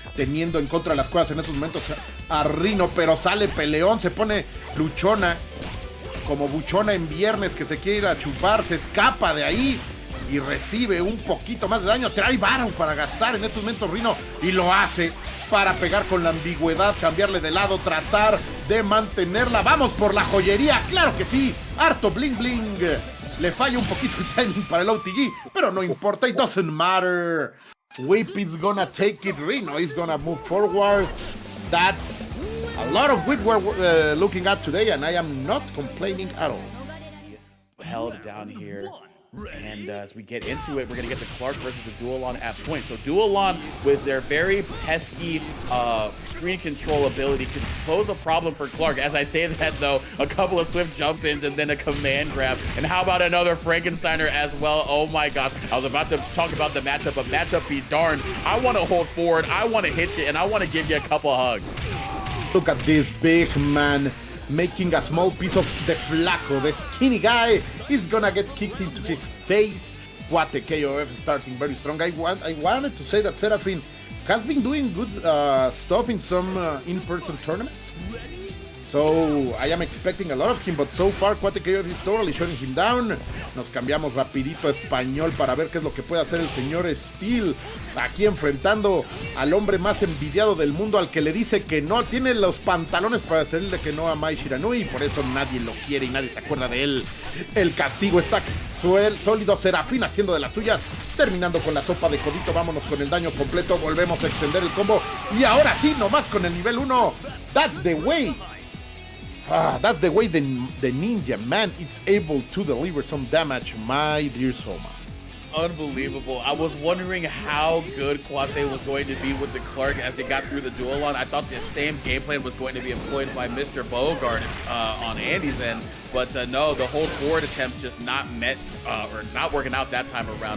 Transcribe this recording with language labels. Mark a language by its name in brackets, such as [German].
[Spanish] teniendo en contra de las cuerdas en estos momentos a Rino, pero sale peleón, se pone luchona, como buchona en viernes que se quiere ir a chupar, se escapa de ahí y recibe un poquito más de daño. Trae varo para gastar en estos momentos Rino y lo hace para pegar con la ambigüedad, cambiarle de lado, tratar de mantenerla. Vamos por la joyería, claro que sí, harto bling bling. Le falla un poquito el timing para el OTG, pero no importa, [English] it doesn't matter. Whip is gonna take it, Rino is gonna move forward. That's a lot of whip we're looking at today, and I am not complaining at all. Held down here. And as we get into it, we're going to get the Clark versus the Dualon at point. So Dualon, with their very pesky screen control ability, could pose a problem for Clark. As I say that, though, a couple of swift jump-ins and then a command grab. And how about another Frankensteiner as well? Oh my gosh. I was about to talk about the matchup, but matchup be darned. I want to hold forward, I want to hit you, and I want to give you a couple hugs. Look at this big man making a small piece of the flaco. The skinny guy is gonna get kicked into his face. Kuate KOF starting very strong. I wanted to say that Serafin has been doing good stuff in some in-person tournaments. So I am expecting a lot of him, but so far Kuate KOF is totally shutting him down. [Spanish] Nos cambiamos rapidito a español para ver qué es lo que puede hacer el señor Steel. Aquí enfrentando al hombre más envidiado del mundo, al que le dice que no, tiene los pantalones para decirle que no a Mai Shiranui, y por eso nadie lo quiere y nadie se acuerda de él. El castigo está sólido, Serafin haciendo de las suyas, terminando con la sopa de codito. Vámonos con el daño completo, volvemos a extender el combo, y ahora sí, nomás con el nivel 1. [English] That's the way. That's the way the ninja man is able to deliver some damage, my dear Soma. Unbelievable. I was wondering how good Kuate was going to be with the Clark as they got through the Dualon. I thought the same game plan was going to be employed by Mr. Bogart on Andy's end, but no, the whole forward attempts just not met or not working out that time around.